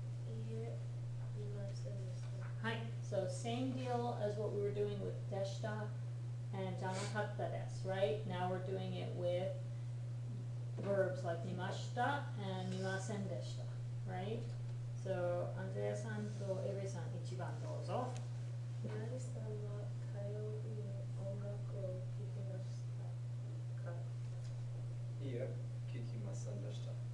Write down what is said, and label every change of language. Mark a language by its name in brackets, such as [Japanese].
[Japanese] いいえ、見ませんでした。 [English] はい, so same deal as what we were doing with deshita and janakatta desu, right? Now we're doing it with verbs like mimashita and mimasen deshita, right? [Japanese] So, Andrea-san to Eri-san, 一番どうぞ. メリーさんは火曜日に音楽を聴きましたか? いいえ、聞きませんでした。